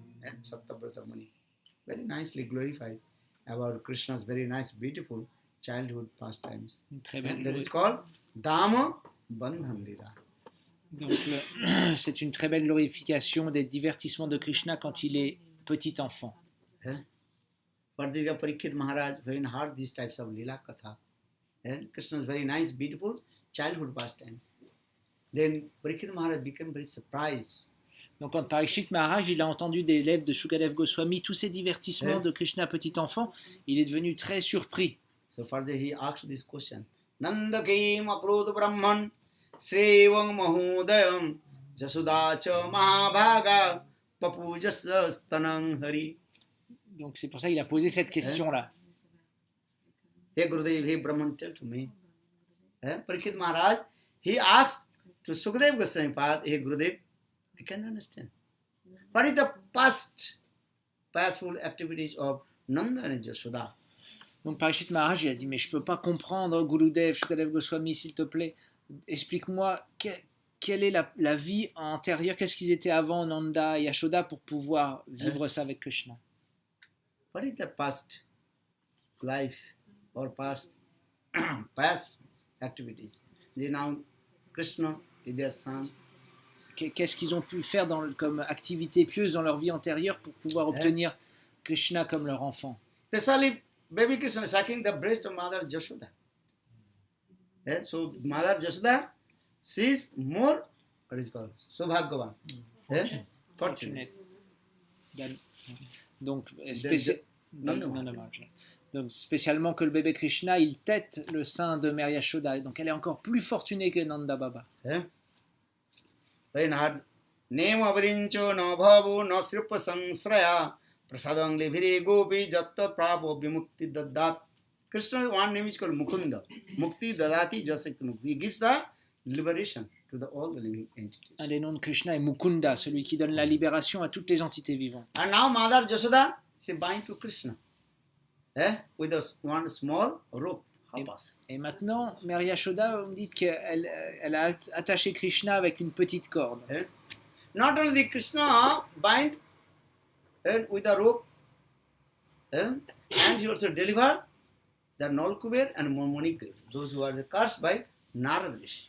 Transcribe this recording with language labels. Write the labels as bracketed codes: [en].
[en] And Saptabrata Muni very nicely glorified about Krishna's very nice, beautiful childhood pastimes. [fr] Une très [en] And that is called Dama Bandhan Lila. [fr] Donc c'est une très belle glorification des divertissements de Krishna quand il est petit enfant. [en] Particularly Parikshit Maharaj, when heard these types of Lila Katha, and Krishna's very nice, beautiful childhood pastimes. Then Parikshit Maharaj became very surprised. [fr] Donc quand Parikshit Maharaj il a entendu des élèves de Shukadev Goswami tous ces divertissements de Krishna petit enfant, il est devenu très surpris. [en] So further he asked this question. [sa] Nandakim akrud brahman srevang mahudayam jasudacha mahabhaga papujasa stanang hari. [fr] Donc c'est pour ça qu'il a posé cette question-là. [en] Hey Gurudev, hey Brahman, tell to me. Parikshit Maharaj, he asked to Sukadev Goswami Pad, hey Gurudev, I can understand. What is the pastful activities of Nanda and Yashoda? [fr] Donc Parikshit Maharaj il a dit mais je peux pas comprendre Gurudev, Shukadev Goswami s'il te plaît, explique-moi quelle est la vie antérieure, qu'est-ce qu'ils étaient avant Nanda et Yashoda pour pouvoir vivre ça avec Krishna. [en] What is the past life or past activities? They now Krishna is their son. [fr] Qu'est-ce qu'ils ont pu faire comme activité pieuse dans leur vie antérieure pour pouvoir obtenir Krishna comme leur enfant. [en] Especially baby Krishna sucking the breast of Mother Jashoda. So Mother Jashoda, she is more, what is called, Sobhagyavan. Fortunate. [fr] Donc [en] Nanda Maharaj. Nanda Maharaj. [fr] Donc spécialement que le bébé Krishna, il tète le sein de Mère Yashoda. Donc elle est encore plus fortunée que Nanda Baba. [sa] When had name avarincho no bhavu no sripa samsraya prasadang levire gopi jattat prabhu vimukti daddat. [en] Krishna, one name is called Mukunda. [sa] Mukti dadati jasakti. [en] He gives the liberation to all the living entities. [fr] Un des noms de Krishna est Mukunda, celui qui donne la libération à toutes les entités vivantes. [en] And now Mother Jasoda, she bind to Krishna with one small rope. How possible? [fr] Et maintenant, Mère Yashoda, on dit qu'elle a attaché Krishna avec une petite corde. [en] Not only the Krishna bind with a rope, and he also deliver the Nolkuber and Monikir, those who are cursed by Narad Rishi.